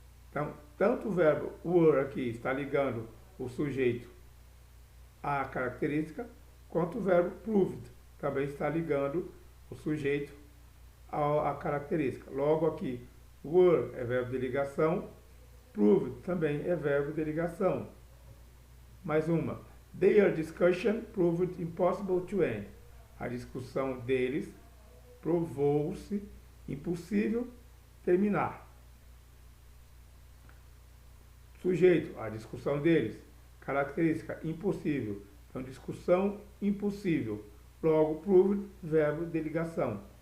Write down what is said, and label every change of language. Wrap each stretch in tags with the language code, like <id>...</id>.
<pt>Então, tanto o verbo were aqui está ligando o sujeito à característica, quanto o verbo proved também está ligando o sujeito à característica. Logo aqui, were é verbo de ligação, proved também é verbo de ligação. Mais uma.</pt> <en>Their discussion proved impossible to end.</en> <pt>A discussão deles provou-se impossível terminar. Sujeito, a discussão deles. Característica, impossível. Então, discussão impossível. Logo, proved, verbo de ligação.</pt>